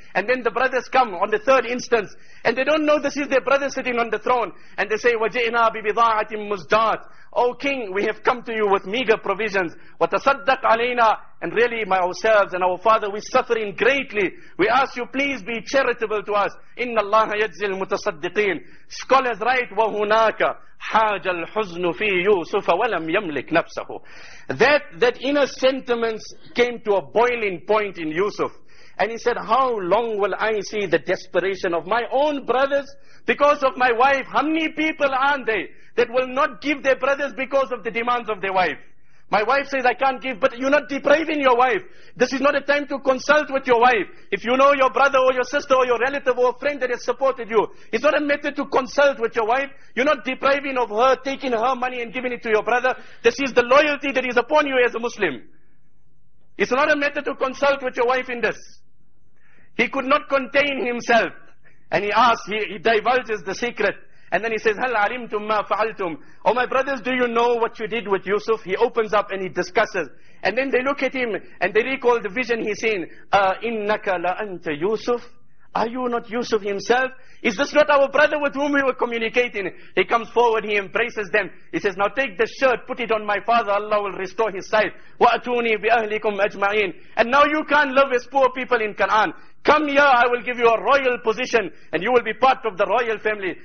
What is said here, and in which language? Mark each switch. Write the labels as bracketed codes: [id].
[en] And then the brothers come on the third instance. And they don't know this is their brother sitting on the throne. And they say, [ar] وَجِئْنَا بِبِضَاعَةٍ مُزْدَاتٍ. [en] O king, we have come to you with meager provisions. [ar] وَتَصَدَّقْ عَلَيْنَا. [en] And really, ourselves and our father, we're suffering greatly. We ask you, please be charitable to us. [ar] إِنَّ اللَّهَ يَجْزِي الْمُتَصَدِّقِينَ. [en] Scholars write, [ar] وَهُنَاكَ حَاجَ الْحُزْنُ فِي يُوسُفَ وَلَمْ يَمْلِكْ نَفْسَهُ. [en] That inner sentiments came to a boiling point in Yusuf. And he said, how long will I see the desperation of my own brothers because of my wife? How many people aren't they that will not give their brothers because of the demands of their wife? My wife says, I can't give, but you're not depriving your wife. This is not a time to consult with your wife. If you know your brother or your sister or your relative or a friend that has supported you, it's not a method to consult with your wife. You're not depriving of her, taking her money and giving it to your brother. This is the loyalty that is upon you as a Muslim. It's not a method to consult with your wife in this. He could not contain himself. And he asks, he divulges the secret. And then he says, [ar] هَلْ عَلِمْتُمْ مَا فَعَلْتُمْ. [en] Oh my brothers, do you know what you did with Yusuf? He opens up and he discusses. And then they look at him and they recall the vision he's seen. [ar] إِنَّكَ لَأَنْتَ Yusuf. [en] Are you not Yusuf himself? Is this not our brother with whom we were communicating? He comes forward, he embraces them. He says, now take the shirt, put it on my father, Allah will restore his sight. [ar] وَأَتُونِي بِأَهْلِكُمْ أَجْمَعِينَ. [en] And now you can't live as poor people in Canaan. Come here, I will give you a royal position, and you will be part of the royal family.